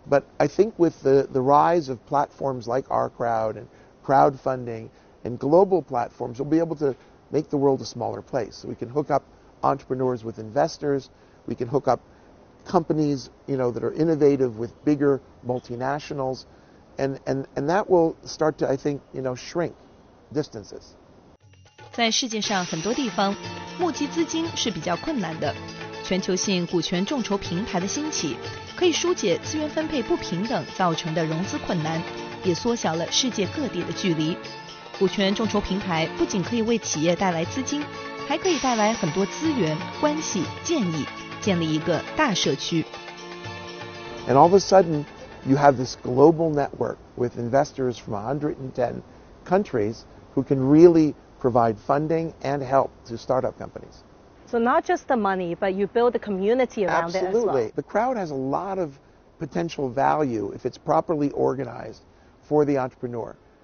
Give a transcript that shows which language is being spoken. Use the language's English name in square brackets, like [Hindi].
[English] But I think with the rise of platforms like our crowd and crowdfunding and global platforms, we'll be able to make the world a smaller place. So we can hook up entrepreneurs with investors. We can hook up companies, that are innovative with bigger multinationals. And that will start to, I think, shrink distances. [Chinese] 在世界上很多地方，募集资金是比较困难的。全球性股权众筹平台的兴起，可以疏解资源分配不平等造成的融资困难，也缩小了世界各地的距离。股权众筹平台不仅可以为企业带来资金，还可以带来很多资源、关系、建议，建立一个大社区。 [English] And all of a sudden, you have this global network with investors from 110 countries who can really provide funding and help to startup companies. So not just the money, but you build a community around it as well. Absolutely. The crowd has a lot of potential value if it's properly organized for the entrepreneur.